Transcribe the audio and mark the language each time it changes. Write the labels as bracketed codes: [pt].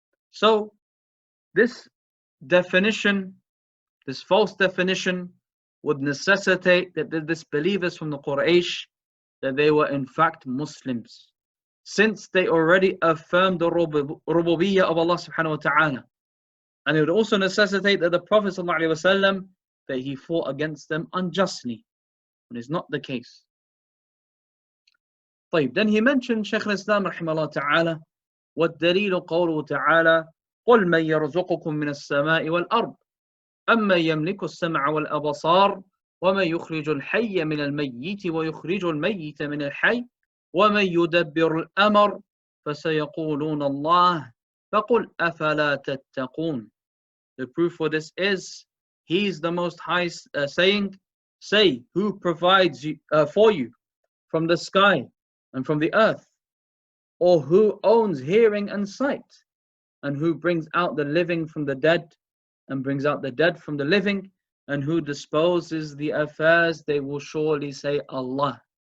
[en] So this definition, this false definition, would necessitate that the disbelievers from the Quraysh, that they were in fact Muslims, since they already affirmed the rububiyyah of Allah subhanahu wa ta'ala. And it would also necessitate that the Prophet sallallahu alaihi wasallam, that he fought against them unjustly, when it's not the case. Then he mentioned Shaykh al-Islam rahimahullah ta'ala, [ar] وَالدَّلِيلُ قَوْلُهُ تَعَالَى قُلْ مَنْ يَرْزُقُكُم مِّنَ السَّمَاءِ وَالْأَرْضِ أَمَّنْ يَمْلِكُ السَّمْعَ وَالْأَبْصَارَ وَمَنْ يُخْرِجُ الْحَيَّ مِنَ الْمَيِّتِ وَيُخْرِجُ الْمَيِّتَ مِنَ الْحَيِّ وَمَنْ يُدَبِّرُ الْأَمْرَ فَسَيَقُولُونَ اللَّهُ فَقُلْ أَفَلَا تَتَّقُونَ. [en] The proof for this is, He is the Most High saying, say, who provides for you from the sky and from the earth, or who owns hearing and sight, and who brings out the living from the dead and brings out the dead from the living, and who disposes the affairs, they will surely say Allah.